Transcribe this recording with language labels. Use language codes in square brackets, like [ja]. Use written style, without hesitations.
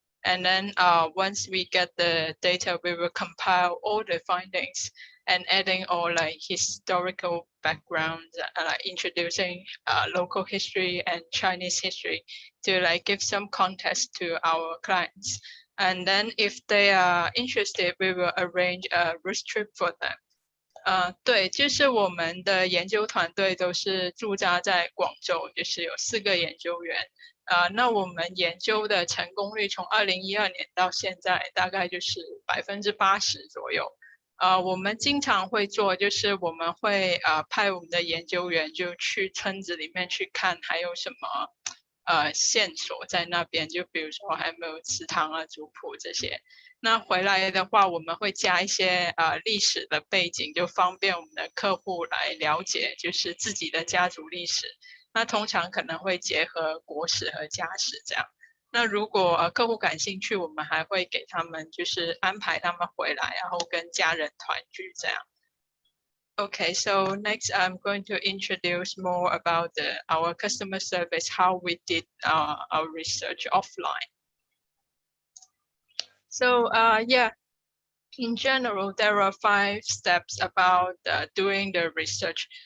[en] And then once we get the data, we will compile all the findings and adding all like historical backgrounds, like introducing local history and Chinese history to like give some context to our clients. And then if they are interested, we will arrange a road trip for them. [zh] 对，就是我们的研究团队都是驻扎在广州，就是有4个研究员。那我们研究的成功率从2012年到现在大概就是80%左右。我们经常会做，就是我们会派我们的研究员就去村子里面去看还有什么线索在那边，就比如说还有没有祠堂啊、族谱这些。那回来的话，我们会加一些历史的背景，就方便我们的客户来了解，就是自己的家族历史。那通常可能会结合国史和家史这样。那如果客户感兴趣，我们还会给他们就是安排他们回来，然后跟家人团聚这样。 [en] Okay, so next I'm going to introduce more about our customer service, how we did our research offline. So yeah, in general, there are 5 steps about doing the research.